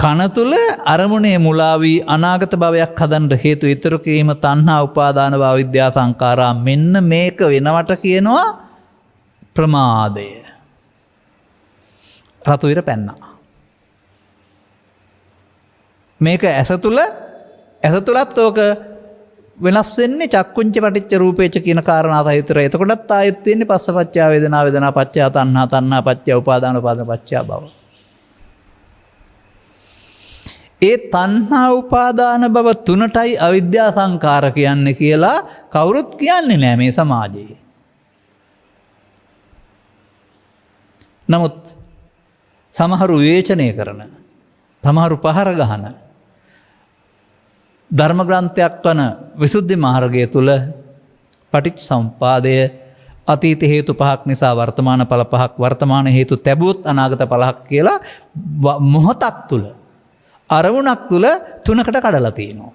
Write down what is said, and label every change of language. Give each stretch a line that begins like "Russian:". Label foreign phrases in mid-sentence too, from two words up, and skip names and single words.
Sinhala: කන තුල අරමුණේ මුලා වී අනාගත භවයක් හදන්න හේතු ඉතුරු කිරීම තණ්හා උපාදාන භව විද්‍යා සංඛාරා මෙන්න මේක වෙනවට කියනවා ප්‍රමාදය. රතු ඉර පැන්නා. මේක ඇස තුලත් ඕක වෙනස් වෙන්නේ
Pali: චක්කුංච පටිච්ච රූපේච
Sinhala: කියන කාරණා සහිතව. එතකොටත් ආයෙත් තියෙන්නේ
Pali: පස්සපච්චා වේදනා වේදනා පච්චා තණ්හා තණ්හා පච්චා උපාදාන උපාදාන පච්චා භව.
Sinhala: ඒ තණ්හා උපාදාන භව තුනටයි අවිද්‍යා සංකාර කියන්නේ කියලා කවුරුත් කියන්නේ නෑ මේ සමාජයේ. නමුත් සමහරු විවේචනය කරන, සමහරු පහර ගහන ධර්ම ග්‍රන්ථයක් වන විසුද්ධි මාර්ගය තුල පටිච්චසමුප්පාදය අතීත හේතු පහක් නිසා වර්තමාන ඵල පහක්, වර්තමාන හේතු තැබුවොත් අනාගත ඵලයක් කියලා මොහොතක් තුල අරමුණක් තුල තුනකට කඩලා තියෙනවා.